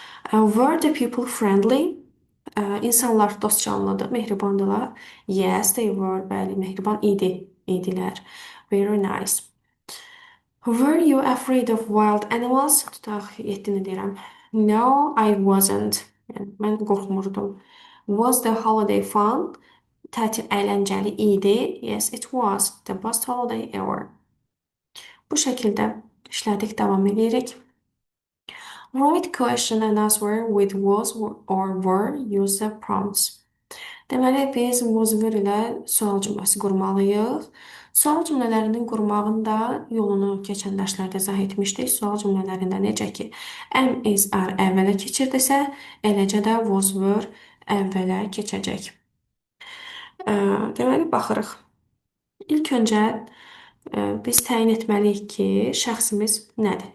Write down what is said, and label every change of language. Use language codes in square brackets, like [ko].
[en] Were the people friendly? [az] İnsanlar dostcanlıdır, mehribandılar. [en] Yes, they were. [az] Bəli, mehriban idilər. [en] Very nice. Were you afraid of wild animals? [az] Tutaq 7-ni deyirəm. [en] No, I wasn't. [az] Yəni, mən qorxmurdum. [en] Was the holiday fun? [az] Tətil əyləncəli idi. [en] Yes, it was. The best holiday ever. [az] Bu şəkildə işlədik, davam edirik. [en] Write question and answer with was or were, use the prompts. [az] Deməli, biz was were ilə sual cümləsi qurmalıyıq. Sual cümlələrinin qurmağında yolunu keçən dərslərdə izah etmişdik. Sual cümlələrində necə ki, am, is, are əvvələ keçirdisə, eləcə də was were əvvələ keçəcək. Deməli, baxırıq. İlk öncə biz təyin etməliyik ki, şəxsimiz nədir?